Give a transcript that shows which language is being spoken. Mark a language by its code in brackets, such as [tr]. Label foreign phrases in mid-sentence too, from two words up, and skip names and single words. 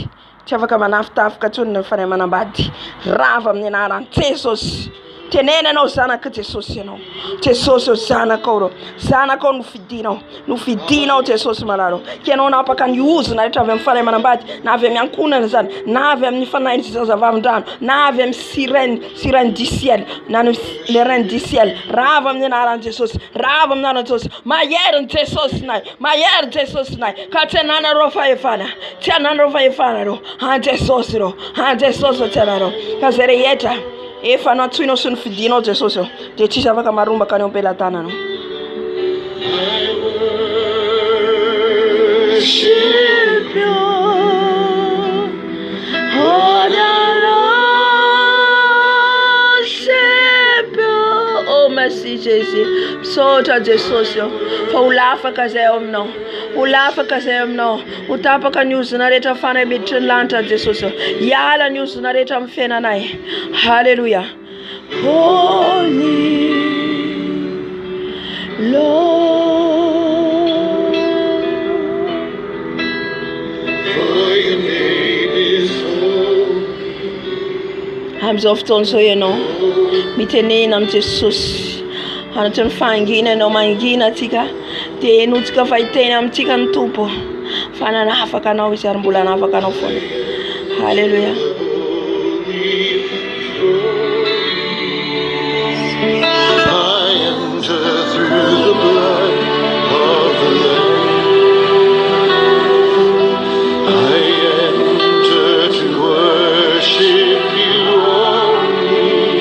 [mg] Tsy afaka manafitafika tsony ny fanahy manambady. Rava amin'ny anaran'i Jesosy. Tenenanao zanaka Jesosy ianao. Jesosy zanakao rô. Zanakao nofidinao. Nofidinao Jesosy malaro. Ka ianao napaka ny ozona rehetra avy amin'ny fanahy manambady. Na avy amin'ny ankonana zany. Na avy amin'ny fanahy zazavavindrano. Na avy amin'ny [fr] sirène du ciel. [mg] Na ny [fr] les reines du ciel. [mg] Rava amin'ny anaran'i Jesosy. Rava amin'ny anaran'i Jesosy. Mahery ny Jesosy nay. Mahery Jesosy nay. Ka tsy ananareo fahefana. Tsy ananareo fahefana rô. An Jesosy rô. An Jesosy tsy anareo. Ka zay rehetra efa natsoinao sy nofidinao Jesosy ao. Dia tsisy afaka marombaka any am-pelantananao. [en] Worship you. [fr] Oh merci Jésus. [mg] Misaotra Jesosy ao. Fa ho lafaka zay ao aminao. Ho lafaka zay aminao. Ho tapaka ny ozona rehetra fanahy miditry ny lanitra Jesosy ao. Hiala ny ozona rehetra amin'ny fiainanay. [en] Halleluja. Holy Lord. For your name is holy. [mg] Amin'izao fotoana izao ianao mitenena amin'ny Jesosy. Anatin'ny fahangina ianao mangina atsika. Dia enotsika fahiteny amintsika ny Tompo. Fa nanafaka anao izy ary mbola nanafaka anao foana. Halleluja. [en] Through the blood of the Lamb, I enter to worship you only.